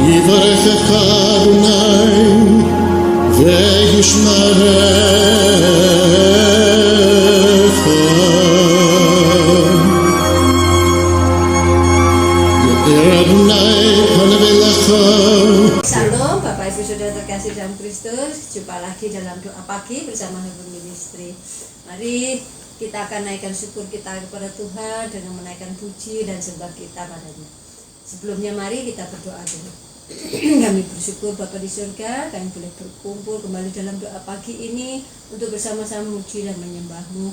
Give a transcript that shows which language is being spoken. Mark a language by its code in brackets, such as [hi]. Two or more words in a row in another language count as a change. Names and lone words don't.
[he] יברכך אדוני וישמרך. יאיר אדוני פניו אליך. [id] Shalom Bapak Ibu Saudara terkasih dalam Kristus. Jumpa lagi dalam doa pagi bersama Heaven Ministry. Mari kita akan naikkan syukur kita kepada Tuhan dengan menaikkan puji dan sembah kita padanya. Sebelumnya mari kita berdoa dulu. Kami bersyukur Bapa di surga, kami boleh berkumpul kembali dalam doa pagi ini untuk bersama-sama memuji dan menyembah-Mu.